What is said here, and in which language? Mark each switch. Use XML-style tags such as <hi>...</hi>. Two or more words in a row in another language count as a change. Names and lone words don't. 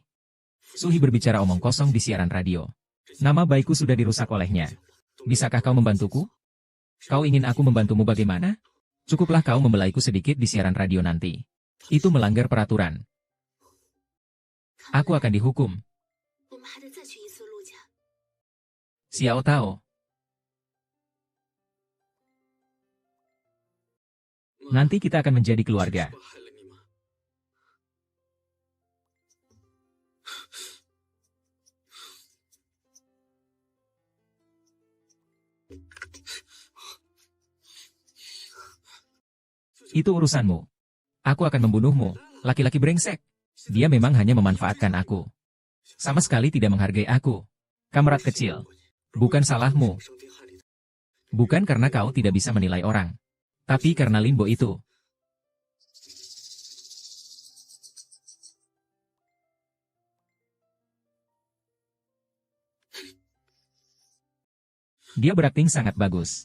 <id>Suhi berbicara omong kosong di siaran radio. Nama baikku sudah dirusak olehnya. Bisakah kau membantuku? Kau ingin aku membantumu bagaimana? Cukuplah kau membelaiku sedikit di siaran radio nanti. Itu melanggar peraturan. Aku akan dihukum.</id> <zh>我们还得再去一次陆家。 Xiao Tao.</zh> <id>Nanti kita akan menjadi keluarga.</id> <zh>祸害了你吗？</zh> <id>Itu urusanmu. Aku akan membunuhmu, laki-laki brengsek. Dia memang hanya memanfaatkan aku. Sama sekali tidak menghargai aku. Kamerat kecil. Bukan salahmu.</id> <zh>伤天害理的，</zh> <id>Bukan karena kau tidak bisa menilai orang. Tapi karena Linbo itu. Dia berakting sangat bagus.</id>